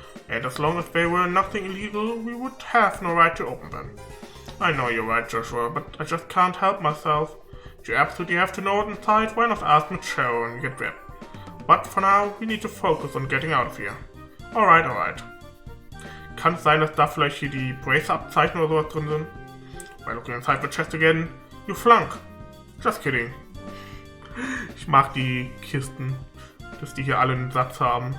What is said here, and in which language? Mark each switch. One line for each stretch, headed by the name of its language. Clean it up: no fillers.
English: And as long as they were nothing illegal, we would have no right to open them. I know you're right, Joshua, but I just can't help myself. If you absolutely have to know what's inside, why not ask Michelle and get rid? But for now, we need to focus on getting out of here. Alright.
German: Kann es sein, dass da vielleicht hier die Bracer-Abzeichen oder sowas drin sind?
English: By looking inside the chest again, you flunk. Just kidding.
German: Ich mag die Kisten, dass die hier alle einen Satz haben.